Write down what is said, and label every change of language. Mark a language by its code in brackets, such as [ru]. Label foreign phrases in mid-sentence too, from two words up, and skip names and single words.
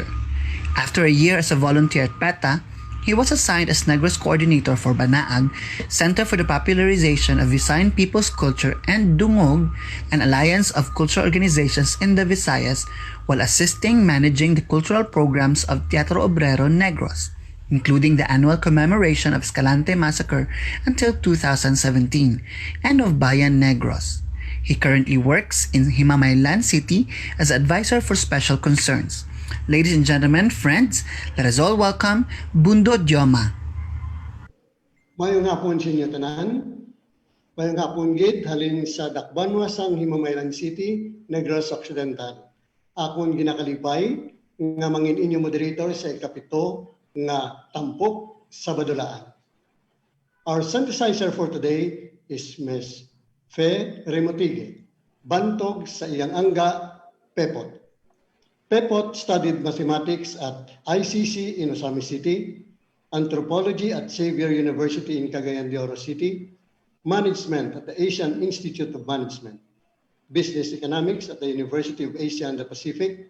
[en] After a year as a volunteer at PETA, he was assigned as Negros Coordinator for Banaag, Center for the Popularization of Visayan People's Culture, and Dungog, an alliance of cultural organizations in the Visayas, while assisting managing the cultural programs of Teatro Obrero Negros, including the annual commemoration of Escalante Massacre until 2017, and of Bayan Negros. He currently works in Himamaylan City as advisor for special concerns. Ladies and gentlemen, friends, let us all welcome Bundo Joma. [hil] Mayong hapon sa inyo tanan. Mayong hapon gid halin sa Dakbanwa sang Himamaylan City, Negros Occidental. Akon ginakalipay nga mangin inyo moderator sa ikapito nga Tampok Sabadulaan. [en] Our synthesizer for today is Ms. [hil] Fe Remotige, bantog sa iyang angga, Pepot. [en] Pepot studied mathematics at ICC in Osami City, Anthropology at Xavier University in Cagayan de Oro City, Management at the Asian Institute of Management, Business Economics at the University of Asia and the Pacific.